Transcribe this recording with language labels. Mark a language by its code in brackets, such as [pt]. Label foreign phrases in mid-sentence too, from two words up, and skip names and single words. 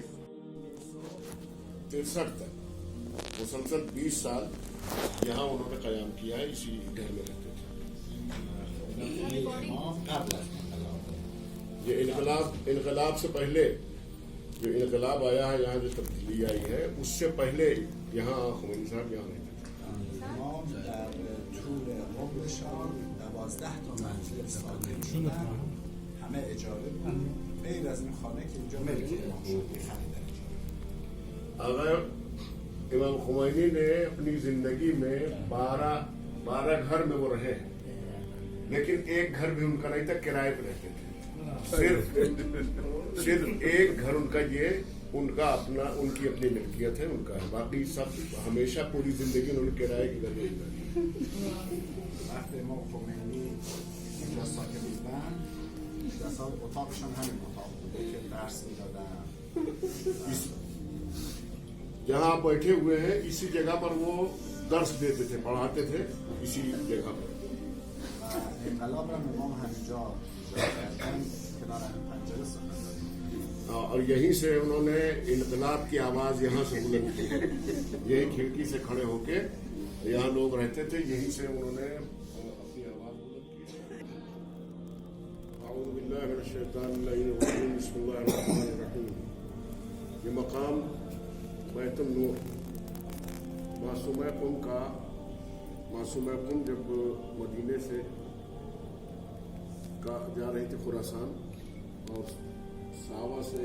[ur] 63 تک مسلسل 20 سال یہاں انہوں نے قیام کیا ہے اسی گھر میں رہتے تھے یہ انقلاب سے پہلے جو انقلاب آیا ہے یہاں جو تبدیلی آئی ہے اس سے پہلے یہاں خمینی صاحب یہاں رہتے تھے [fa] امام در طول عمرشان 12 تا منزل ساکن شدن همه اجاره بود غیر از این خانه که اینجا ملک امام شد خریدن [ur] اگر امام خمینی نے اپنی زندگی میں 12 گھر میں وہ رہے لیکن ایک گھر بھی ان کا نہیں تھا کرائے پہ رہتے تھے صرف ایک گھر ان کا یہ ان کا اپنا ان کی اپنی ملکیت ہے ان کا ہے باقی سب ہمیشہ پوری زندگی انہوں نے کرائے کی گھر نہیں کری [fa] وقت امام خمینی اینجا ساکن بودن اتاقشان همین اتاق بوده که درس میدادن [ur] جہاں آپ بیٹھے ہوئے ہیں اسی جگہ پر وہ درس دیتے تھے پڑھاتے تھے اسی جگہ پر [fa] انقلاب را امام همینجا ایجاد کردن کنار همین پنجره ساکن دادن [ur] اور یہیں سے انہوں نے انقلاب کی آواز یہاں سے بلند کی یہی کھڑکی سے کھڑے ہو کے یہاں لوگ رہتے تھے یہیں سے انہوں نے اپنی آواز بلند کی [ar] اعوذ باللہ من الشیطان الرجیم بسم اللہ الرحمن الرحیم [ur] یہ مقام بیت النور معصومہ قم کا معصومہ قم جب مدینے سے جا رہی تھی خراسان اور صحابہ سے